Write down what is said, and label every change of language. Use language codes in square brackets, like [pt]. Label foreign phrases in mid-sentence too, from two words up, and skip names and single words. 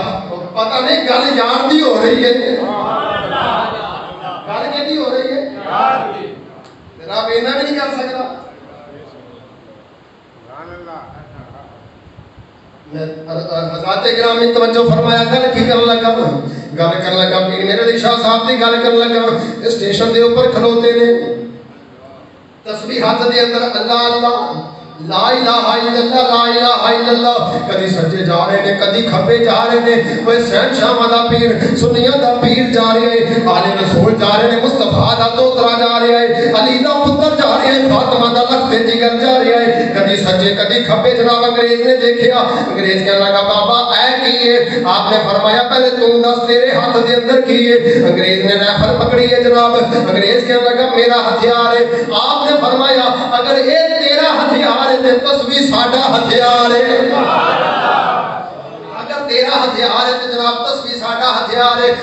[pa] پتہ نہیں گل یار دی ہو رہی ہے، گل کیسی ہو رہی ہے، رب اینا بھی نہیں کر سکتا. حضرات اکرام توجہ فرمایا گل کی کرن لگا، گل کرن لگا پیر میرے علی شاہ صاحب دی گل کرن لگا. اسٹیشن دے اوپر کھلوتے نے تسبیحات دے اندر [ar] اللہ اللہ لا الہ الا اللہ لا الہ الا اللہ، [pa] کدی سجے جا رہے نے کدی کھبے جا رہے نے، وہ سین شاہ دا پیر سنیاں دا پیر جا رہے ہیں، آل رسول جا رہے ہیں، مصطفیٰ دا دوترا جا رہا ہے، علی دا پتر جا رہے ہیں، فاطمہ دا لخت جگر جا رہا ہے، کدی سجے کدی کھبے. جناب انگریز نے دیکھیا، انگریز کہنے لگا بابا اے کی ہے؟ آپ نے فرمایا پہلے تم دس تیرے ہاتھ دے اندر کی ہے. انگریز نے ریفل پکڑی ہے جناب، انگریز کہنے لگا میرا ہتھیار ہے. آپ نے فرمایا اگر اے تیرا ہتھیار تسبیح ساڈا ہتھیار ہے، اگر تیرا ہتھیار ہے تو جناب تسبیح ساڈا ہتھیار ہے.